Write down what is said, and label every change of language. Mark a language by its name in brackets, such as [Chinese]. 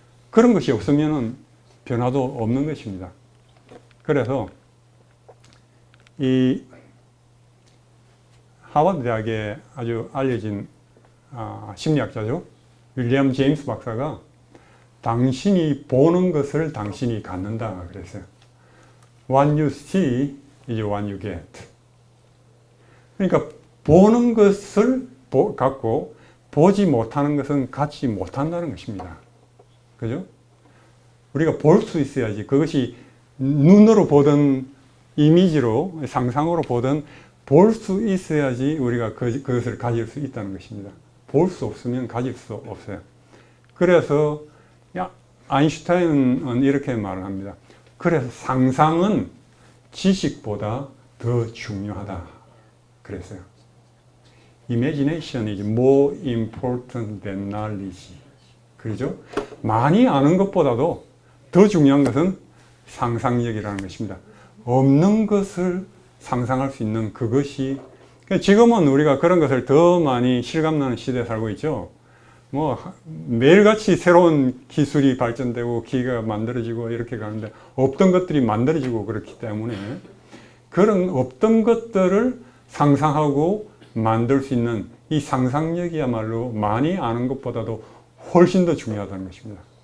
[Korean] 그런 것이 없으면 변화도 없는 것입니다. 그래서 이 하버드 대학에 아주 알려진 심리학자죠. 윌리엄 제임스 박사가 당신이 보는 것을 당신이 갖는다 그랬어요. [English] What you see is what you get. [Korean] 그러니까 보는 것을 갖고 보지 못하는 것은 갖지 못한다는 것입니다. 그죠? 우리가 볼 수 있어야지, 그것이 눈으로 보든 이미지로, 상상으로 보든 볼 수 있어야지 우리가 그것을 가질 수 있다는 것입니다. 볼 수 없으면 가질 수 없어요. 그래서 아인슈타인은 이렇게 말을 합니다. 그래서 상상은 지식보다 더 중요하다 그랬어요. [English] imagination is more important than knowledge. [Korean] 그렇죠? 많이 아는 것보다도 더 중요한 것은 상상력이라는 것입니다. 없는 것을 상상할 수 있는 그것이, 지금은 우리가 그런 것을 더 많이 실감나는 시대에 살고 있죠. 뭐 매일같이 새로운 기술이 발전되고 기계가 만들어지고 이렇게 가는데 없던 것들이 만들어지고 그렇기 때문에 그런 없던 것들을 상상하고 만들 수 있는 이 상상력이야말로 많이 아는 것보다도 훨씬 더 중요하다는 것입니다.